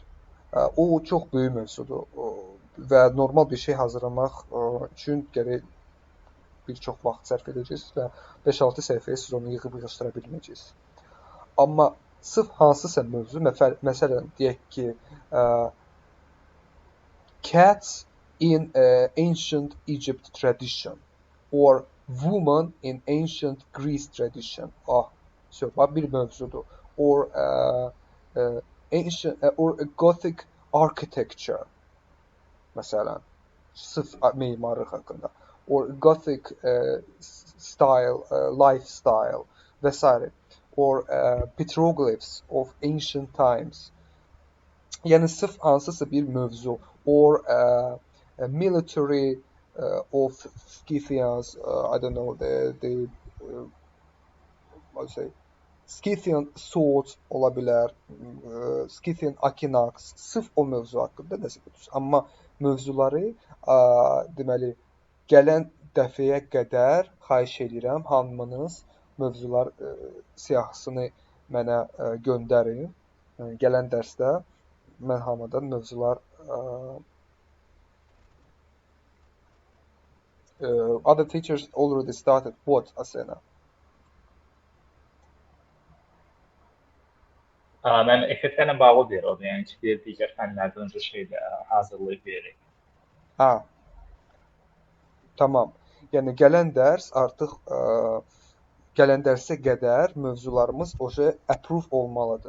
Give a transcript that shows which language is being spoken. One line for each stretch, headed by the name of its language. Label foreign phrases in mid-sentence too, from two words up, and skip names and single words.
Azerbaijani: O çox böyük mövzudur və normal bir şey hazırlamaq üçün gərək bir çox vaxt sərf edəcəksiniz və 5-6 səhifəyə siz onu yığıb-yığışdıra bilməyəcəksiniz. Amma sırf hansısa mövzu, məsələn deyək ki,
English: cats in ancient Egypt tradition or woman in ancient Greece tradition.
Azerbaijani: Söhbət bir mövzudur.
English: Or ancient or Gothic architecture.
Azerbaijani: Məsələn, sırf memarlıq haqqında.
English: Or Gothic style, lifestyle
Azerbaijani: və s.
English: Or petroglyphs of ancient times.
Azerbaijani: Yəni sırf hansısa bir mövzu.
English: Or military of Scythians, I don't know, Scythian swords
Azerbaijani: ola bilər,
English: Scythian Akinax,
Azerbaijani: sırf o mövzu haqqında nəsə götürsün. Amma mövzuları deməli gələn dəfəyə qədər xahiş edirəm hamınız mövzular siyahısını mənə göndərin. Gələn dərsdə mən hamıdan mövzular
English: other teachers already started what,
Azerbaijani: Asena? Mən FFT ilə bağlı deyir o da, yəni ki, digər fənlərdən öncə şeydə hazırlayıb veririk. Ha, tamam. Yəni gələn dərs artıq gələn dərsə qədər mövzularımız oje approve olmalıdır.